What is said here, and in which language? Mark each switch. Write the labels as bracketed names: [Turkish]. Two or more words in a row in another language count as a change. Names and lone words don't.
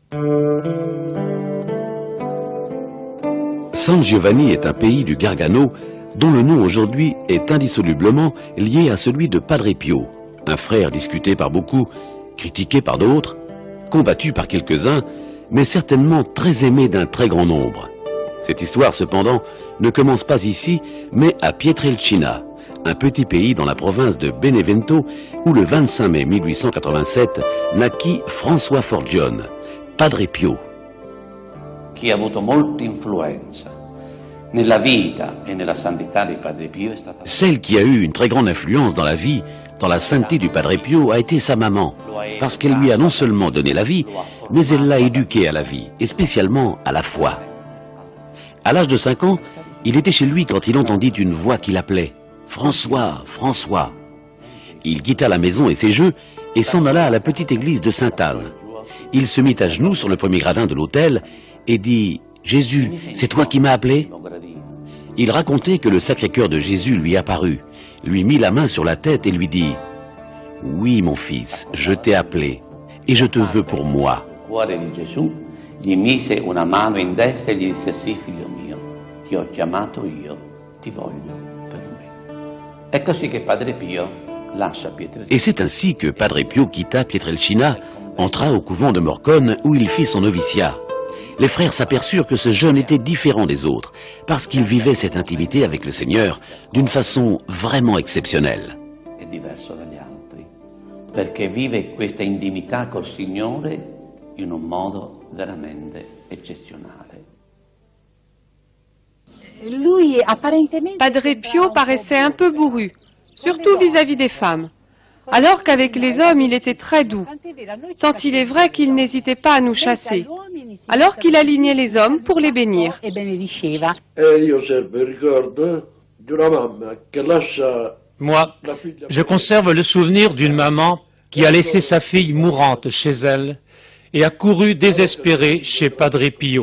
[French] San Giovanni est un pays du Gargano dont le nom aujourd'hui est indissolublement lié à celui de Padre Pio, un frère discuté par beaucoup, critiqué par d'autres, combattu par quelques-uns, mais certainement très aimé d'un très grand nombre. Cette histoire, cependant, ne commence pas ici, mais à Pietrelcina, un petit pays dans la province de Benevento, où le 25 mai 1887 naquit François Forgione, Padre Pio. [Italian] Chi ha avuto molta influenza nella vita e nella santità di Padre Pio è stata... [French] Celle qui a eu une très grande influence dans la vie, dans la sainteté du Padre Pio, a été sa maman, parce qu'elle lui a non seulement donné la vie, mais elle l'a éduqué à la vie, et spécialement à la foi. À l'âge de 5 ans, il était chez lui quand il entendit une voix qui l'appelait « François, François ». Il quitta la maison et ses jeux et s'en alla à la petite église de Sainte-Anne. Il se mit à genoux sur le premier gradin de l'autel et dit « Jésus, c'est toi qui m'as appelé ?» Il racontait que le Sacré-Cœur de Jésus lui apparut, lui mit la main sur la tête et lui dit « Oui, mon fils, je t'ai appelé et je te veux pour moi. » [Italian] Gli mise una mano in destra e gli disse: sì, figlio mio, ti ho chiamato io, ti voglio per me. È così che Padre Pio lascia Pietrelcina. [French] Et c'est ainsi que Padre Pio quitta Pietrelcina, entra au couvent de Morcone où il fit son noviciat. Les frères s'aperçurent que ce jeune était différent des autres, parce qu'il vivait cette intimité avec le Seigneur d'une façon vraiment exceptionnelle. [Italian] È diverso dagli altri, perché vive questa intimità col Signore in un modo veramente eccezionale. [French] Padre Pio paraissait un peu bourru, surtout vis-à-vis des femmes, alors qu'avec les hommes il était très doux, tant il est vrai qu'il n'hésitait pas à nous chasser, alors qu'il alignait les hommes pour les bénir. Moi, je conserve le souvenir d'une maman qui a laissé sa fille mourante chez elle et a couru désespérée chez Padre Pio.